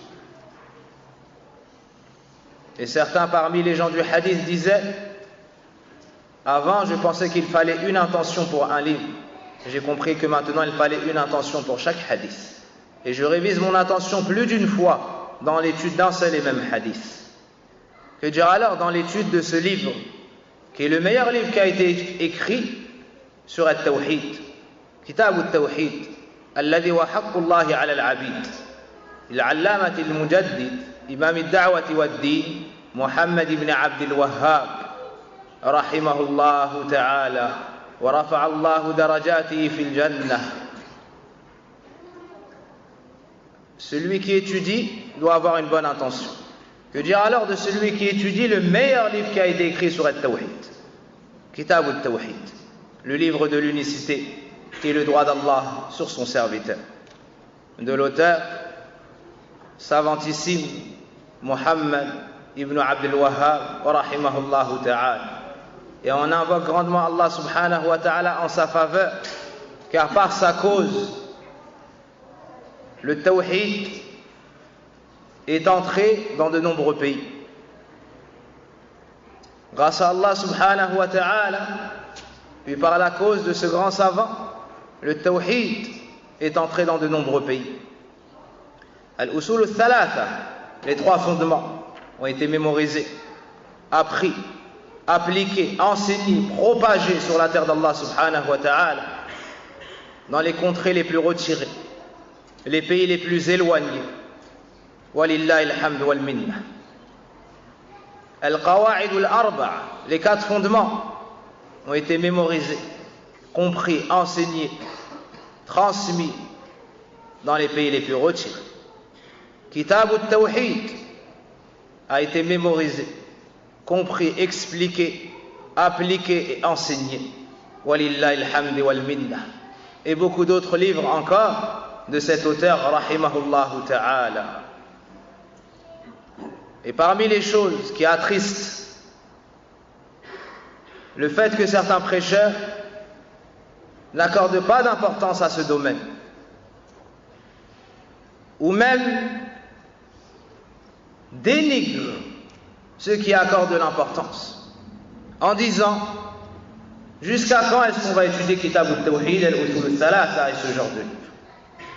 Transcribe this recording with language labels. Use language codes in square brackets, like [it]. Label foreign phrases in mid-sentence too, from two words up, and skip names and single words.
[fr] Et certains parmi les gens du hadith disaient, avant je pensais qu'il fallait une intention pour un livre, j'ai compris que maintenant il fallait une intention pour chaque hadith. Et je révise mon intention plus d'une fois dans l'étude d'un seul et même hadith. Que dire alors dans l'étude de ce livre, qui est le meilleur livre qui a été écrit sur al-Tawhid, Kitab al-Tawhid, [ar] الذي وحق الله على العبيد، العلامة المجدد، إمام الدعوة والدين، محمد بن عبد الوهاب، رحمه الله تعالى، ورفع الله درجاته في الجنة. [fr] Celui qui étudie doit avoir une bonne intention. Que dire alors de celui qui étudie le meilleur livre qui a été écrit sur al-Tawhid, Kitab al-Tawhid, le livre de l'unicité, qui est le droit d'Allah sur son serviteur, de l'auteur savantissime Muhammad ibn Abd al-Wahhab [ar] رحمه الله تعالى. [fr] Et on invoque grandement Allah [ar] سبحانه وتعالى [fr] en sa faveur, car par sa cause le Tawhid est entré dans de nombreux pays. Grâce à Allah [ar] سبحانه وتعالى, [fr] puis par la cause de ce grand savant, le tawhid est entré dans de nombreux pays. Al-usul al-thalatha, les trois fondements, ont été mémorisés, appris, appliqués, enseignés, propagés sur la terre d'Allah [ar] سبحانه وتعالى, [fr] dans les contrées les plus retirées, les pays les plus éloignés. [ar] ولله الحمد والمنة. [fr] Al-qawa'id al-arba'a, les quatre fondements, ont été mémorisés, compris, enseignés, transmis dans les pays les plus retirés. Kitab al-tawhid a été mémorisé, compris, expliqué, appliqué et enseigné. [ar] ولله الحمد والمنة. [fr] Et beaucoup d'autres livres encore de cet auteur, [ar] رحمه الله تعالى. [fr] Et parmi les choses qui attristent le fait que certains prêcheurs n'accordent pas d'importance à ce domaine, ou même dénigrent ceux qui accordent de l'importance, en disant jusqu'à quand est-ce qu'on va étudier Kitab al-Tawhid, al-Usul al-Thalatha et ce genre de livre.